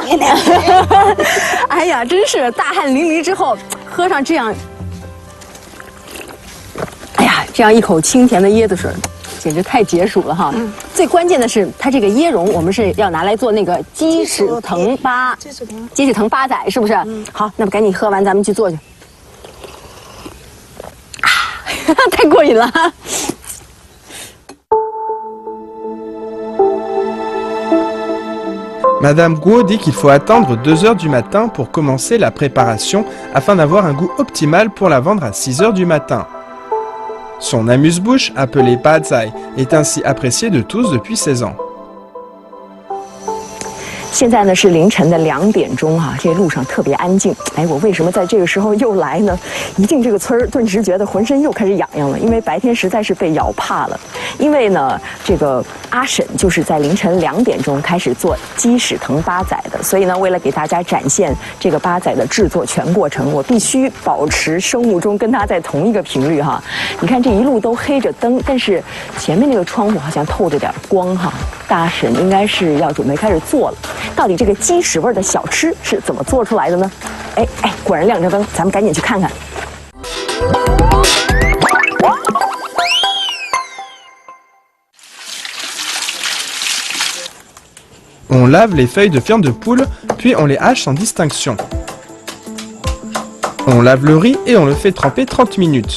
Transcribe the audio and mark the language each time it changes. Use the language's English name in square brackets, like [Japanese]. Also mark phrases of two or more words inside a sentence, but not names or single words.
[Chinese] 哎呀，真是大汗淋漓之后喝上这样，哎呀，这样一口清甜的椰子水，简直太解暑了哈。最关键的是，它这个椰蓉我们是要拿来做那个鸡屎藤八仔，是不是？好，那么赶紧喝完，咱们去做去。啊，太过瘾了。 [French] Madame Guo dit qu'il faut attendre 2 heures du matin pour commencer la préparation afin d'avoir un goût optimal pour la vendre à 6 heures du matin. Son amuse-bouche, appelé Bazai, est ainsi apprécié de tous depuis 16 ans. [Chinese] 现在呢是凌晨的2点钟哈，这路上特别安静。哎，我为什么在这个时候又来呢？一进这个村儿，顿时觉得浑身又开始痒痒了，因为白天实在是被咬怕了。因为呢，这个阿婶就是在凌晨2点钟开始做鸡屎藤八仔的，所以呢，为了给大家展现这个八仔的制作全过程，我必须保持生物钟跟它在同一个频率哈。你看这一路都黑着灯，但是前面那个窗户好像透着点光哈。大阿婶应该是要准备开始做了。到底这个鸡屎味的小吃是怎么做出来的呢？哎，果然亮着灯，咱们赶紧去看看。 [French] On lave les feuilles de fientes de poule, puis on les hache sans distinction. On lave le riz et on le fait tremper 30 minutes.